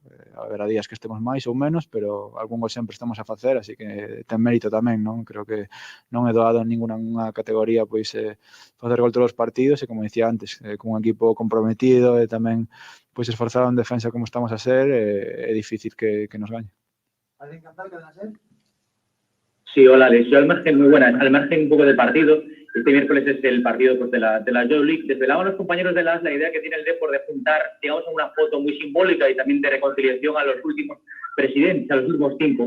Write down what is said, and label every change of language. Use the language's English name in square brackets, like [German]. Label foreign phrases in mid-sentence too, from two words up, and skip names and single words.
[Galician] Haberá días que estemos máis ou menos, pero algún gol sempre estamos a facer, así que ten mérito tamén, non? Creo que non é doado en ninguna categoría pois facer gol todos os partidos e, como dicía antes, con un equipo comprometido e tamén pois esforzado en defensa como estamos a ser, é difícil que nos gañe. [Spanish] ¿Alguien cantar, Cadena Ser? Sí, hola Alex. Yo al margen, muy buenas, al margen un poco del partido, este miércoles es el partido pues, de la Euroleague. Desvelaban los compañeros de la idea que tiene el Depor de juntar, digamos, una foto muy simbólica y también de reconciliación a los últimos presidentes, a los últimos 5.